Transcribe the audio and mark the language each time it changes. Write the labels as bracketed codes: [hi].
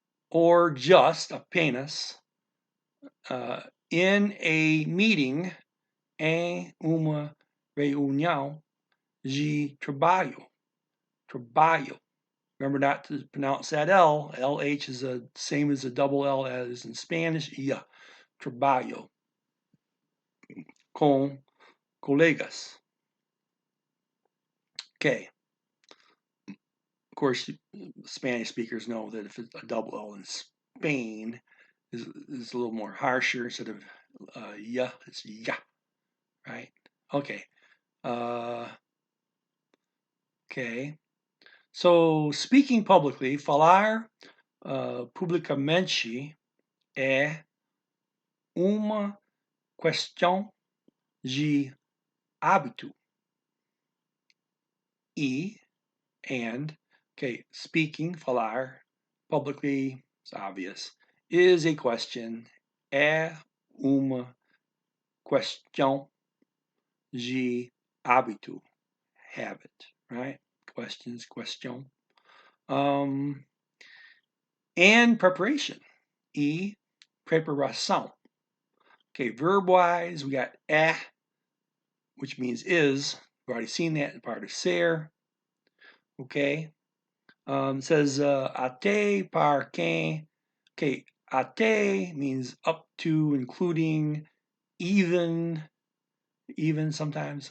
[en] Or just [pt] apenas [en] in a meeting, [pt] em uma reunião de trabalho. Trabalho. [en] Remember not to pronounce that L. LH is the same as a double L as in Spanish. [pt] Yeah. Trabalho. Com colegas. [en] Okay. Of course, Spanish speakers know that if it's a double L in Spain is a little more harsher. Instead of yeah, it's yeah, right? Okay. Okay. So, speaking publicly, [pt] falar publicamente é uma questão de hábito. [en] Okay, speaking, falar, publicly, it's obvious, is a question, [pt] é uma questão de hábito, [en] habit, right? Questions, question. And preparation, preparação. Okay, verb-wise, we got é, which means is. We've already seen that in part of ser. Okay. It says até par quem. Okay, até means up to, including, even sometimes.